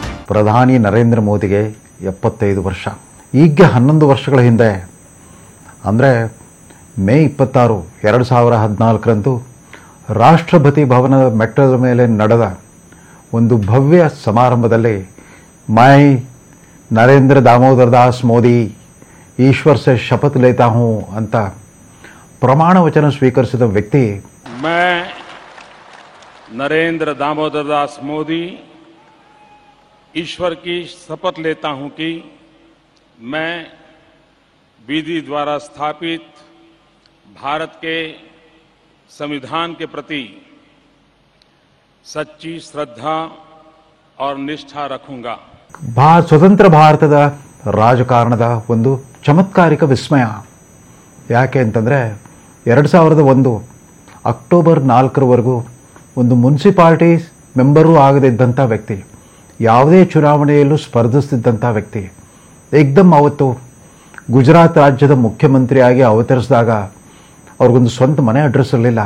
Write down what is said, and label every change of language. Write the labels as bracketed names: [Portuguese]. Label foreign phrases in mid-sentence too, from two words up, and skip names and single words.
[Kannada] ಪ್ರಧಾನಿ ನರೇಂದ್ರ ಮೋದಿಗೆ 75 ವರ್ಷ. ಈಗ 11 ವರ್ಷಗಳ ಹಿಂದೆ ಅಂದರೆ ಮೇ 26, 2014ರಂದು ರಾಷ್ಟ್ರಪತಿ ಭವನದ ಮೆಟ್ಟದ ಮೇಲೆ ನಡೆದ ಒಂದು ಭವ್ಯ ಸಮಾರಂಭದಲ್ಲಿ [Hindi] मैं नरेंद्र दामोदर दास मोदी ईश्वर से शपथ लेता हूँ [Kannada] ಅಂತ ಪ್ರಮಾಣ ವಚನ ಸ್ವೀಕರಿಸಿದ ವ್ಯಕ್ತಿ [Hindi] मैं नरेंद्र दामोदर दास मोदी ईश्वर की शपथ लेता हूं कि मैं विधि द्वारा स्थापित भारत के संविधान के प्रति सच्ची श्रद्धा और निष्ठा रखूंगा. [Kannada] ಸ್ವತಂತ್ರ ಭಾರತದ ರಾಜಕಾರಣದ ಒಂದು ಚಮತ್ಕಾರಿಕ ವಿಸ್ಮಯ. ಯಾಕೆ ಅಂತಂದರೆ 2001 ಅಕ್ಟೋಬರ್ 4ರವರೆಗೂ ಒಂದು ಮುನ್ಸಿಪಾಲಿಟಿ ಮೆಂಬರೂ ಆಗದಿದ್ದಂಥ ವ್ಯಕ್ತಿ, ಯಾವುದೇ ಚುನಾವಣೆಯಲ್ಲೂ ಸ್ಪರ್ಧಿಸ್ತಿದ್ದಂಥ ವ್ಯಕ್ತಿ ಏಕ್ದಮ್ ಅವತ್ತು ಗುಜರಾತ್ ರಾಜ್ಯದ ಮುಖ್ಯಮಂತ್ರಿಯಾಗಿ ಅವತರಿಸಿದಾಗ ಅವ್ರಿಗೊಂದು ಸ್ವಂತ ಮನೆ ಅಡ್ರೆಸ್ ಇರಲಿಲ್ಲ.